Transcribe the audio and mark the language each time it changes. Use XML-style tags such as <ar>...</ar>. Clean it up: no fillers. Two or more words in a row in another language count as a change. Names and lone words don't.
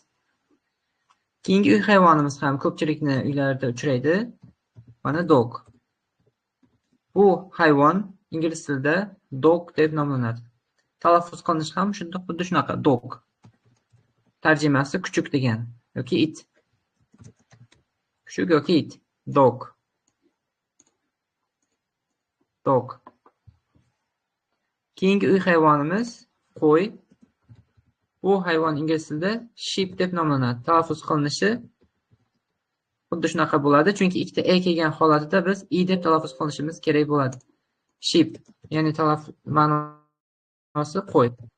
<uz>Keyingi uy hayvonimiz ham ko'pchilikni uylarida uchraydi. Mana dog. Bu hayvon ingliz tilida dog deb nomlanadi. Talaffuz qilinishi ham xuddi shunaqa. Dog. Tarjimasi kuchuk degan yoki it. Kuchuk yoki it. Dog. Dog. Keyingi uy hayvonimiz qo'y. Bu hayvon ingliz tilida sheep deb nomlanadi. Talaffuz qilinishi xuddi shunaqa bo'ladi, chunki ikkita e kelgan holatida biz i deb talaffuz qilishimiz kerak bo'ladi. Sheep, ya'ni ma'nosi qo'y.</uz>